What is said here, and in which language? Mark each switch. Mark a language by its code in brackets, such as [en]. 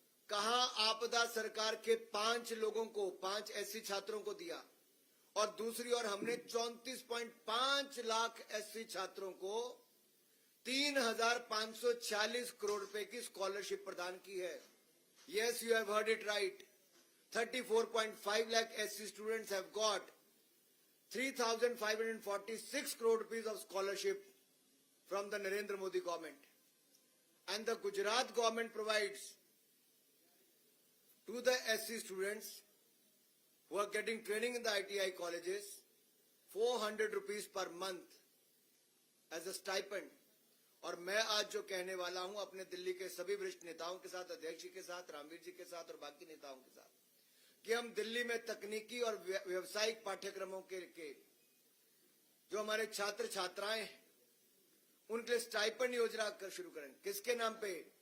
[hi] कहां आपदा सरकार के 5 लोगों को 5 एससी छात्रों को दिया और दूसरी ओर हमने 34.5 लाख एससी छात्रों को 3,546 करोड़ रुपए की स्कॉलरशिप प्रदान की है। [en] Yes, you have heard it right. 34.5 lakh SC students have got 3,546 crore rupees of scholarship from the Narendra Modi government. And the Gujarat government provides to the SC students who are getting training in the ITI colleges 400 rupees per month as a stipend. [hi] और मैं आज जो कहने वाला हूं अपने दिल्ली के सभी वरिष्ठ नेताओं के साथ, अध्यक्ष जी के साथ, रामवीर जी के साथ और बाकी नेताओं के साथ, कि हम दिल्ली में तकनीकी और व्यावसायिक पाठ्यक्रमों के जो हमारे छात्र छात्राएं हैं उनके लिए स्टाइपेंड योजना शुरू करेंगे। किसके नाम पे?